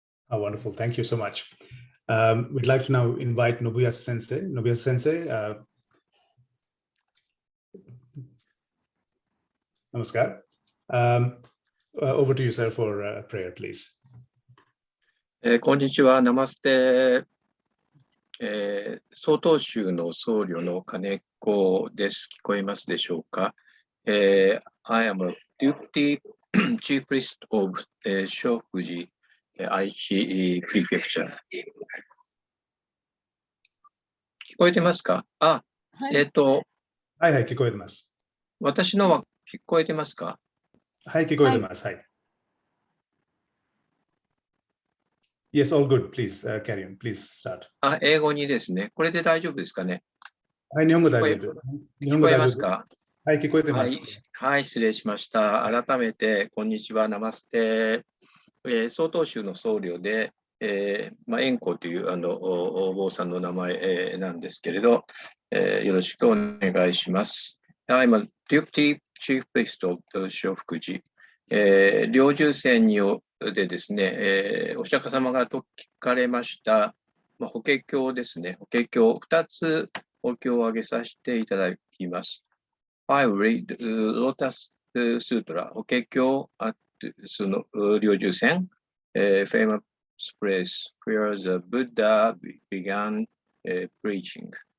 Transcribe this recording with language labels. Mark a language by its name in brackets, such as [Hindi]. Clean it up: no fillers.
[English] Wonderful. Thank you so much. We'd like to now invite Nobuyasu Sensei. Nobuyasu Sensei, namaskar. Over to you, sir, for prayer, please. [Japanese] こんにちは、ナマステ。曹洞宗の僧侶の金子です。聞こえますでしょうか。 [English] I am a deputy chief priest of Shokuji, Aichi Prefecture. [Japanese] 聞こえてますか？あ、はいはい、聞こえてます。私のは聞こえてますか？はい、聞こえてます。はい。 [English] Yes, all good. Please carry on. Please start. [Japanese] あ、英語にですね。これで大丈夫ですかね？はい、日本語大丈夫。聞こえますか？はい、聞こえてます。はい、失礼しました。改めて、こんにちは、ナマステ。曹洞宗の僧侶で、円光というお坊さんの名前、なんですけれど、よろしくお願いします。 [English] I'm a deputy chief priest of 正福寺。 [Japanese] 領重線でですね、お釈迦様が説かれました、法華経ですね。法華経2つお経を挙げさせていただきます。 [English] I read Lotus Sutra, 法華経 at [Japanese] その領重線、 [English] famous place where the Buddha began preaching.